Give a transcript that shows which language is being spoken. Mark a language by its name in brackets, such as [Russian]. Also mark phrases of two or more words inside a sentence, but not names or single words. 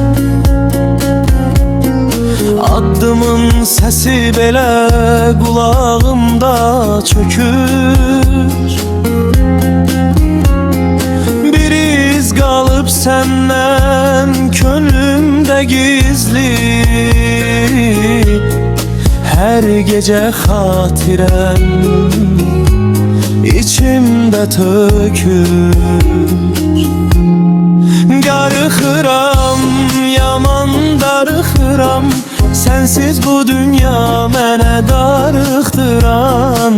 [Azerbaijani] Addımın sesi belə kulağımda çökür. [Turkish] Bir iz kalıp senden könlümde gizli. Her gece hatirem İçimdə tökür. [Azerbaijani] Qarıxıram, yaman darıxıram, sensiz bu dünya mənə darıxdıran.